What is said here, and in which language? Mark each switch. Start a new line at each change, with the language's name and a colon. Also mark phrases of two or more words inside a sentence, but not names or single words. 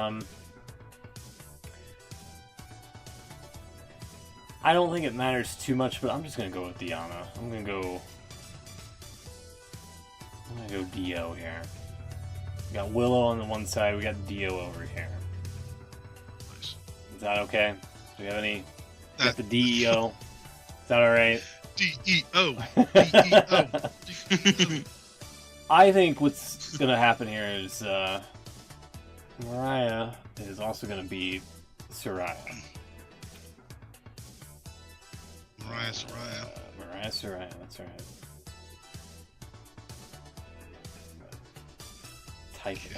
English: I don't think it matters too much, but I'm just gonna go with Diana. I'm gonna go Dio here. We got Willow on the one side, we got Dio over here. Nice. Is that okay? Do we have any... We got the DEO. Is that alright? D-E-O. D-E-O. D-E-O. I think what's gonna happen here is Mariah is also gonna beat Soraya. Mariah Soraya. Mariah Soraya, that's right. Type it.